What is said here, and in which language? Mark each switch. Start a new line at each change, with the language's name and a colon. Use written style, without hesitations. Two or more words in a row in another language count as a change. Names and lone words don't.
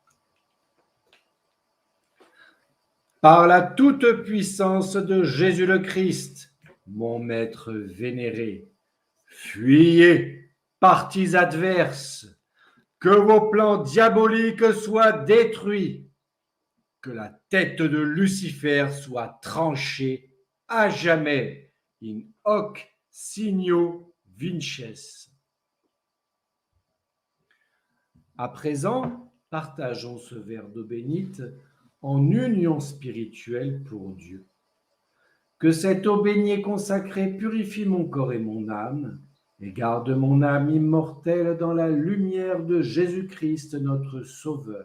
French: Par la toute-puissance de Jésus le Christ, mon Maître vénéré, fuyez, partis adverses, que vos plans diaboliques soient détruits, que la tête de Lucifer soit tranchée à jamais,
Latin: in hoc signo vinces.
French: À présent, partageons ce verre d'eau bénite en union spirituelle pour Dieu. Que cette eau bénie consacrée purifie mon corps et mon âme, et garde mon âme immortelle dans la lumière de Jésus-Christ, notre Sauveur.